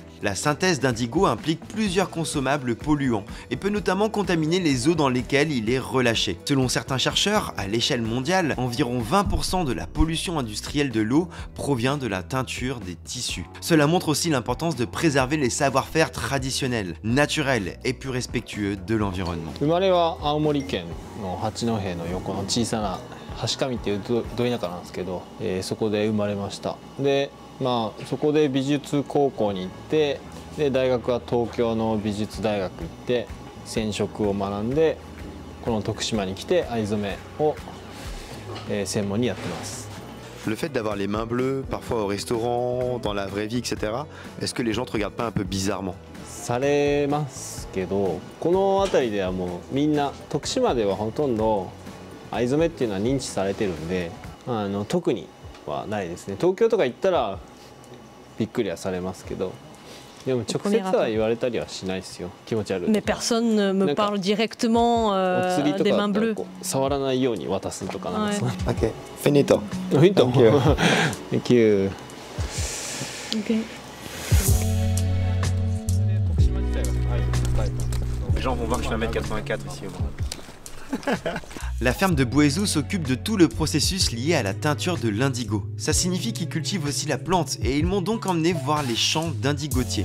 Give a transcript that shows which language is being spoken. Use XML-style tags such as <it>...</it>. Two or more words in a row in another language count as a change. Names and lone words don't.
<fr>La synthèse d'indigo implique plusieurs consommables polluants et peut notamment contaminer les eaux dans lesquelles il est relâché. Selon certains chercheurs, à l'échelle mondiale, environ 20% de la pollution industrielle de l'eau provient de la teinture des tissus. Cela montre aussi l'importance de préserver les savoir-faire traditionnels, naturels et plus respectueux de l'environnement.</fr> <ja>生まれは青森県の八戸の横の小さな橋上っていうど田舎なんですけど、そこで生まれました。で、そこで美術高校に行って、で大学は東京の美術大学行って染色を学んで、この徳島に来て藍染めを専門にやってます。</ja> <fr>Le fait d'avoir les mains bleues, parfois au restaurant, dans la vraie vie, etc., est-ce que les gens te regardent pas un peu bizarrement?</fr> <ja>されますけど、この辺りではもうみんな徳島ではほとんど藍染めっていうのは認知されてるんで、特にはないですね。東京とか行ったらびっくりはされますけど、でも直接は言われたりはしないですよ。気持ち悪い。</ja> <fr>Mais personne ne me parle directement des mains bleues.</fr> <ja>触らないように渡すとかなんです。</ja> <it>Ok, finito.</it> <en>Finito. Thank you. Okay.</en> <fr>Les gens vont voir que je fais 1m84 ici au moins. La ferme de Boaiso s'occupe de tout le processus lié à la teinture de l'indigo. Ça signifie qu'ils cultivent aussi la plante et ils m'ont donc emmené voir les champs d'indigotiers.</fr>